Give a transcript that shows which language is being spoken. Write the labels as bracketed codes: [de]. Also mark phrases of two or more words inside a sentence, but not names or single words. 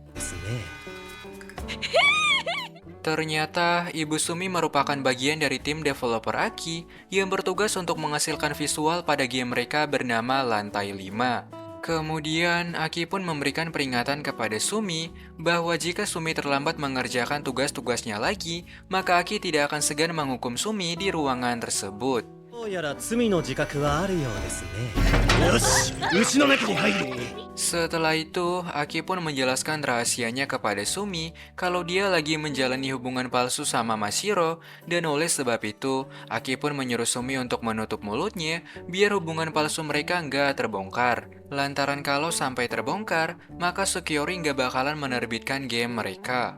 [id] Ternyata Ibu Sumi merupakan bagian dari tim developer Aki yang bertugas untuk menghasilkan visual pada game mereka bernama Lantai 5. Kemudian, Aki pun memberikan peringatan kepada Sumi bahwa jika Sumi terlambat mengerjakan tugas-tugasnya lagi, maka Aki tidak akan segan menghukum Sumi di ruangan tersebut. [ja] どうやら罪の自覚はあるようですね。よし、うちの中に入る。 [id] Setelah itu, Aki pun menjelaskan rahasianya kepada Sumi kalau dia lagi menjalani hubungan palsu sama Mashiro, dan oleh sebab itu, Aki pun menyuruh Sumi untuk menutup mulutnya biar hubungan palsu mereka nggak terbongkar. Lantaran kalau sampai terbongkar, maka Sukiori nggak bakalan menerbitkan game mereka.